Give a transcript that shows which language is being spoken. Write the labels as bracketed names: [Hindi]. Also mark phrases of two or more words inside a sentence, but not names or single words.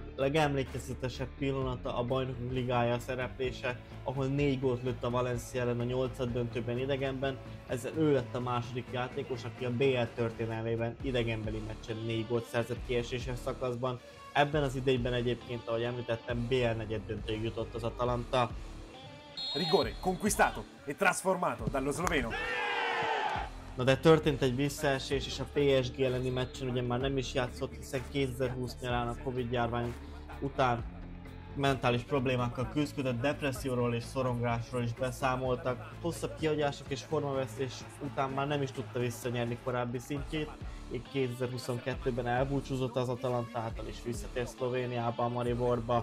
[Hungarian] Legemlékezetesebb pillanata a Bajnokok Ligája szereplése, ahol 4 gólt lőtt a Valencia ellen a 8. döntőben idegenben, ezzel ő lett a második játékos, aki a BL történelmében idegenbeli meccsen 4 gólt szerzett kieséses szakaszban. Ebben az idényben egyébként, ahogy említettem, BL negyeddöntőig jutott az Atalanta. [Italian] Rigore conquistato e trasformato dallo sloveno. [Hungarian] Na de történt egy visszaesés, és a PSG elleni meccsen ugye már nem is játszott, hiszen 2020 nyarán a Covid járvány után mentális problémákkal küzdött, depresszióról és szorongásról is beszámoltak. Hosszabb kihagyások és formavesztés után már nem is tudta visszanyerni korábbi szintjét, így 2022-ben elbúcsúzott az Atalantától és visszatért Szlovéniába, a Mariborba.